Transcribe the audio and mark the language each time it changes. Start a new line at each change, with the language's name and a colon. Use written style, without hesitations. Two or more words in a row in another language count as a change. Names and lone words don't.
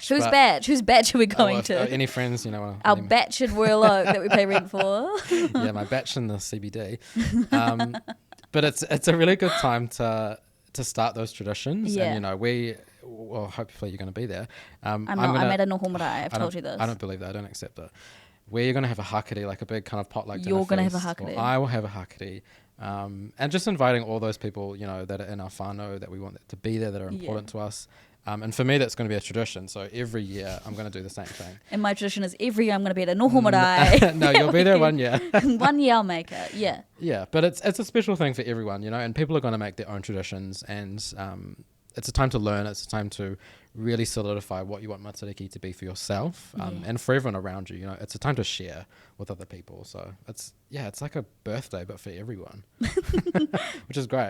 English: Whose batch are we going to? Any friends? Our batch at Royal Oak that we pay rent for. Yeah, my batch in the CBD. But it's a really good time to start those traditions. Yeah. And hopefully you're going to be there. I'm at a
Māori: noho marae.
English: I've told you this. I don't believe that. I don't accept it. We're going to have a hakari, like a big kind of potluck dinner. You're going to have a hakari. hakari. I will have a hakari. And just inviting all those people, that are in our whānau, that we want to be there, that are important to us. And for me, that's going to be a tradition. So every year, I'm going to do the same thing. And my tradition is every year I'm going to be at a
Māori: noho marae.
English: No, you'll be there 1 year. 1 year I'll make it, yeah. Yeah, but it's a special thing for everyone, and people are going to make their own traditions. And it's a time to learn. It's a time to really solidify what you want Matariki to be for yourself and for everyone around you. It's a time to share with other people. So it's like a birthday, but for everyone, which is great.